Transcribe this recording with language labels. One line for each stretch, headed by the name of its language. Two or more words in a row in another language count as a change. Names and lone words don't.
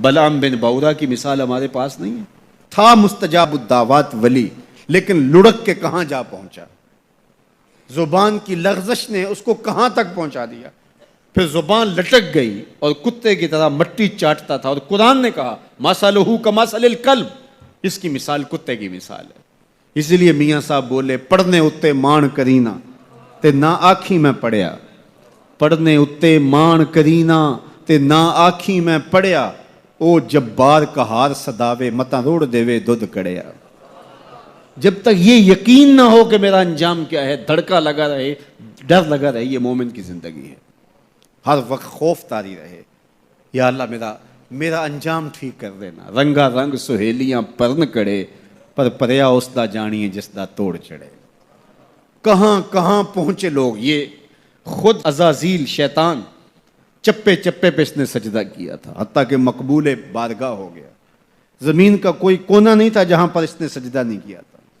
Urdu: بلعام بن باورا کی مثال ہمارے پاس نہیں ہے، تھا مستجاب الدعوات ولی، لیکن لڑک کے کہاں جا پہنچا، زبان کی لغزش نے اس کو کہاں تک پہنچا دیا، پھر زبان لٹک گئی اور کتے کی طرح مٹی چاٹتا تھا، اور قرآن نے کہا
Arabic: مثلہ کمثل الکلب،
Urdu: اس کی مثال کتے کی مثال ہے۔ اسی لیے میاں صاحب بولے
Punjabi: پڑھنے اتے مان کرینا تے نہ آکھی میں پڑھیا، پڑھنے اتے مان کرینا تے نہ آکھی میں پڑھیا، او جبار کہار صداوے متا روڑ دیوے دودھ کڑیا۔
Urdu: جب تک یہ یقین نہ ہو کہ میرا انجام کیا ہے، دھڑکا لگا رہے، ڈر لگا رہے، یہ مومن کی زندگی ہے۔ ہر وقت خوف طاری رہے، یا اللہ میرا انجام ٹھیک کر دینا۔
Punjabi: رنگا رنگ سہیلیاں پرن کڑے، پر پریا اس دا جانیے جس دا توڑ چڑھے۔
Urdu: کہاں کہاں پہنچے لوگ، یہ خود عزازیل شیطان چپے چپے پہ اس نے سجدہ کیا تھا، حتیٰ کہ مقبول بارگاہ ہو گیا۔ زمین کا کوئی کونا نہیں تھا جہاں پر اس نے سجدہ نہیں کیا تھا۔